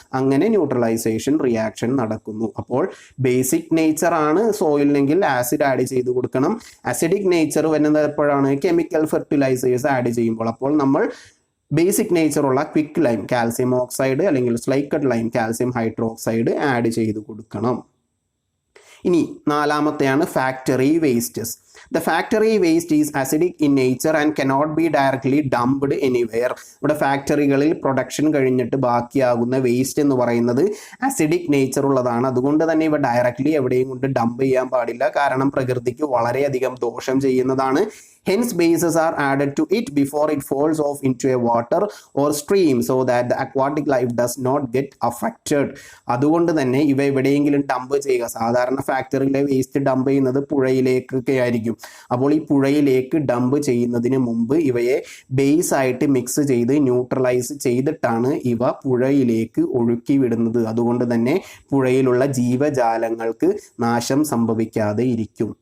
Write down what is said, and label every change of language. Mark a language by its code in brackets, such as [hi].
[ml] അങ്ങനെ neutralisation reaction നടക്കുന്നു. അപ്പോൾ ബേസിക് നേച്ചർ ആണ് സോയിലിനെങ്കിൽ ആസിഡ് ആഡ് ചെയ്ത് കൊടുക്കണം. അസിഡിക് നേച്ചർ വരുന്നത് എപ്പോഴാണ്? കെമിക്കൽ ഫെർട്ടിലൈസേഴ്സ് ആഡ് ചെയ്യുമ്പോൾ. അപ്പോൾ നമ്മൾ basic നേച്ചറുള്ള quick lime calcium oxide അല്ലെങ്കിൽ slaked lime calcium hydroxide add ചെയ്ത് കൊടുക്കണം. ഇനി നാലാമത്തെയാണ് factory wastes. [en] The factory waste is acidic in nature and cannot be directly dumped anywhere. [ml] ഇവിടെ ഫാക്ടറികളിൽ പ്രൊഡക്ഷൻ കഴിഞ്ഞിട്ട് ബാക്കിയാകുന്ന വേസ്റ്റ് എന്ന് പറയുന്നത് അസിഡിക് നേച്ചർ ഉള്ളതാണ്. അതുകൊണ്ട് തന്നെ ഇവ ഡയറക്റ്റ്ലി എവിടെയും കൊണ്ട് ഡംപ് ചെയ്യാൻ പാടില്ല. കാരണം പ്രകൃതിക്ക് വളരെയധികം ദോഷം ചെയ്യുന്നതാണ്. [en] Hence bases are added to it before it falls off into a water or stream so that the aquatic life does not get affected. [ml] അതുകൊണ്ട് തന്നെ ഇവ എവിടെയെങ്കിലും ഡംപ് ചെയ്യുക. സാധാരണ ഫാക്ടറിയിലെ വേസ്റ്റ് ഡംപ് ചെയ്യുന്നത് പുഴയിലേക്കൊക്കെ ആയിരിക്കും. അപ്പോൾ ഈ പുഴയിലേക്ക് ഡംപ് ചെയ്യുന്നതിന് മുമ്പ് ഇവയെ ബേസ് ആയിട്ട് മിക്സ് ചെയ്ത് ന്യൂട്രലൈസ് ചെയ്തിട്ടാണ് ഇവ പുഴയിലേക്ക് ഒഴുക്കി വിടുന്നത്. അതുകൊണ്ട് തന്നെ പുഴയിലുള്ള ജീവജാലങ്ങൾക്ക് നാശം സംഭവിക്കാതെ ഇരിക്കും.